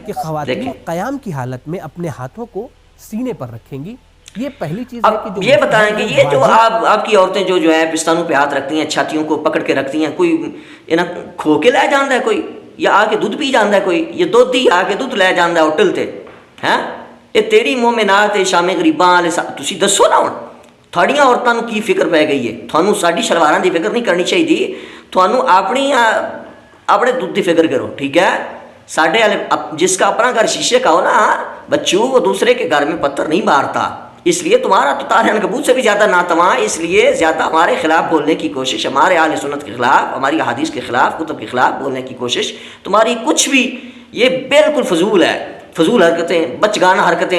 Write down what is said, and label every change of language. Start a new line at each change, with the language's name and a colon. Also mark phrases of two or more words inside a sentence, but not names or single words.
Urdu: کہ خواتین قیام کی حالت میں اپنے ہاتھوں کو سینے پر رکھیں گی۔ یہ پہلی چیز ہے کہ اب یہ بتائیں کہ یہ جو آپ کی عورتیں جو ہے پستانوں پہ ہاتھ رکھتی ہیں، چھاتیوں کو پکڑ کے رکھتی ہیں، کوئی انہیں کھو کے لے جاندہ ہے کوئی، یا آ کے دودھ پی جاندہ ہے کوئی، یہ دودھ ہی آ کے دودھ لے جاندہ ہے ہوٹل تے ہیں؟
Punjabi: یہ تیری مومنات شام غریباں تسی دسو نا ہن تھوڑیاں عورتاں نوں کی فکر پی گئی ہے؟ تھانوں ساڈی شلواراں دی فکر نہیں کرنی چاہیے، تھانوں اپنے دودھ دی فکر کرو، ٹھیک ہے؟
Urdu: ساڈے جس کا اپنا گھر شیشے کا ہو نا بچوں، وہ دوسرے کے گھر میں پتھر نہیں مارتا، اس لیے تمہارا تو طاہر عنکبوت سے بھی زیادہ ناتواں، اس لیے زیادہ ہمارے خلاف بولنے کی کوشش، ہمارے اہل سنت کے خلاف، ہماری احادیث کے خلاف، کتب کے خلاف بولنے کی کوشش تمہاری کچھ بھی یہ بالکل فضول ہے، فضول حرکتیں، بچگانہ حرکتیں۔